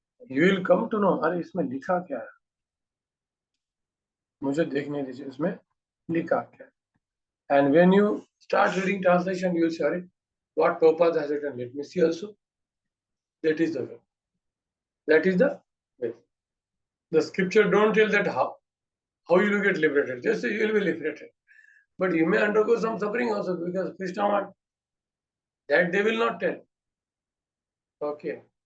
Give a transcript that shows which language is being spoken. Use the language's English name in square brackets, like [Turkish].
[English] You will come to know, [Hindi] अरे इसमें लिखा क्या है? मुझे देखने दीजिए इसमें लिखा क्या है. [English] And when you start reading translation, you will say, what Prabhupada has written, let me see also. That is the way. That is the way. The scripture don't tell that how you will get liberated. Just say you will be liberated. But you may undergo some suffering also, because Krishna wants. That they will not tell. Okay.